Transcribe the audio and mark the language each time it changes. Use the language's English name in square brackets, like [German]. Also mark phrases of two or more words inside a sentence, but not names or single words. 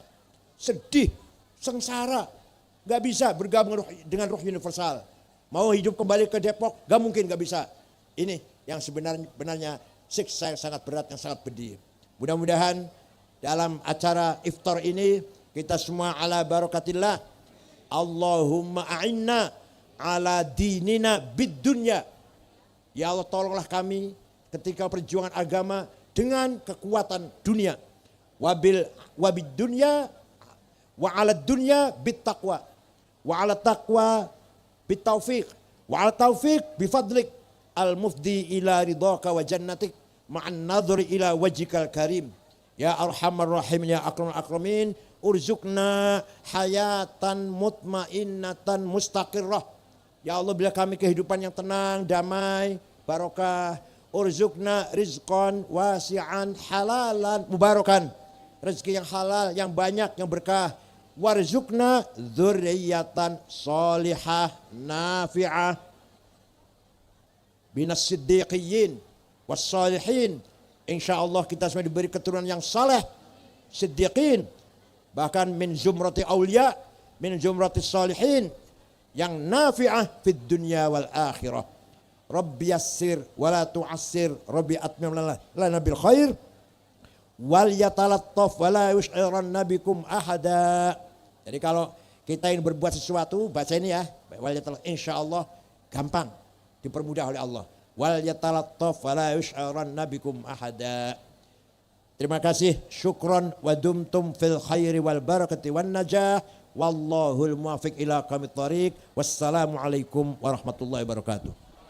[Indonesian] Sedih, sengsara, gak bisa bergabung dengan roh universal. Mau hidup kembali ke Depok, gak mungkin, gak bisa. Ini yang sebenarnya siksa yang sangat berat, yang sangat pedih. Mudah-mudahan dalam acara iftar ini kita semua [Arabic] على بركة الله. اللهم أعنا على ديننا بالدنيا. [Indonesian] Ya Allah, tolonglah kami ketika perjuangan agama dengan kekuatan dunia. [Arabic] وبالدنيا وعلى الدنيا بالتقوى. وعلى التقوى بالتوفيق. وعلى التوفيق بفضلك المفضي إلى رضاك وجنتك مع النظر إلى وجهك الكريم. يا أرحم الرحيم يا أكرم الأكرمين ارزقنا حياة مطمئنة مستقرة. [Indonesian] Ya Allah, bila kami kehidupan yang tenang, damai, barokah. [Arabic] ارزقنا رزقا واسعا حلالا مباركا. [Indonesian] Rezeki yang halal, yang banyak, yang berkah. [Arabic] وارزقنا ذرية صالحة نافعة بالصديقين والصالحين. [Indonesian] InsyaAllah kita semua diberi keturunan yang saleh, siddiqin, bahkan [Arabic] من زمرة الأولياء, من زمرة الصالحين, [Indonesian] yang [Arabic] نافعة في الدنيا والآخرة. رب يسر ولا تعسر رب أتمم لنا بالخير وليتلطف ولا يشعرن بكم أحدا. [Indonesian] Jadi kalau kita ingin berbuat sesuatu, baca ini ya, [Arabic] وليتلطف, [Indonesian] insyaallah gampang, dipermudah oleh Allah. [Arabic] وليتلطف ولا يشعرن بكم أحدا. [Indonesian] Terima kasih, [Arabic] شكرا ودمتم في الخير والبركة والنجاح. والله الموفق إلى أقوم الطريق والسلام عليكم ورحمة الله وبركاته.